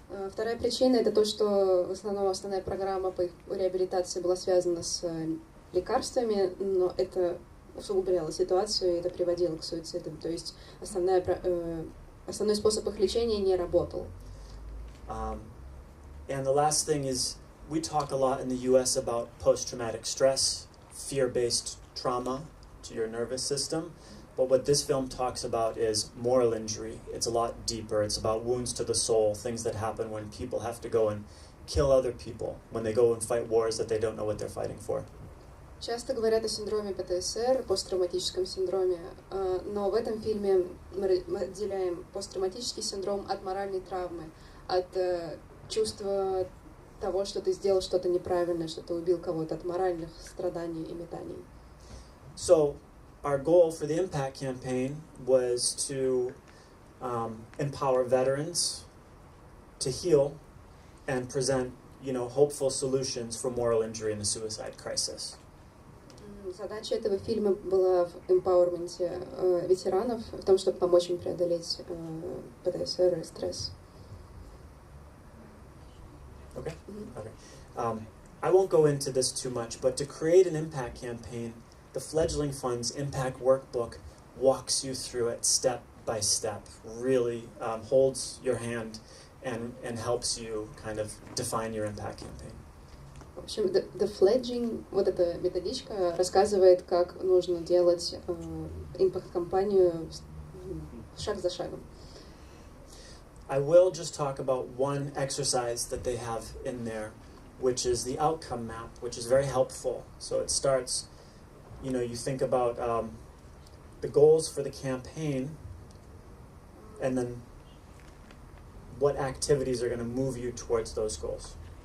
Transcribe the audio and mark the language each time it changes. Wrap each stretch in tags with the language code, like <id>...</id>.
<ru>Вторая причина — это то, что в основном основная программа по их реабилитации была связана с лекарствами, но это усугубляло ситуацию и это приводило к суицидам. То есть основной способ их лечения не работал.</ru> <en>And the last thing is, we talk a lot in the U.S. about post-traumatic stress, fear-based trauma, to your nervous system. But what this film talks about is moral injury. It's a lot deeper. It's about wounds to the soul, things that happen when people have to go and kill other people, when they go and fight wars that they don't know what they're fighting for.</en> <ru>Часто говорят о синдроме ПТСР, посттравматическом синдроме, но в этом фильме мы отделяем посттравматический синдром от моральной травмы, от чувства того, что ты сделал что-то неправильное, что ты убил кого-то, от моральных страданий и метаний.</ru> <en>So, our goal for the Impact campaign was to empower veterans to heal and present, hopeful solutions for moral injury and the suicide crisis.</en> <ru>Задача этого фильма была в эмпауэрменте ветеранов, в том, чтобы помочь им преодолеть ПТСР и стресс.</ru> <en>Okay. Okay. I won't go into this too much, but to create an impact campaign, the Fledgling Fund's Impact Workbook walks you through it step by step, really holds your hand and helps you kind of define your impact campaign.</en> <ru>В общем, The Fledgling, вот эта методичка, рассказывает, как нужно делать импакт-кампанию шаг за шагом.</ru> <en>I will just talk about one exercise that they have in there, which is the outcome map, which is very helpful. So it starts, you think about the goals for the campaign, and then what activities are going to move you towards those goals.</en>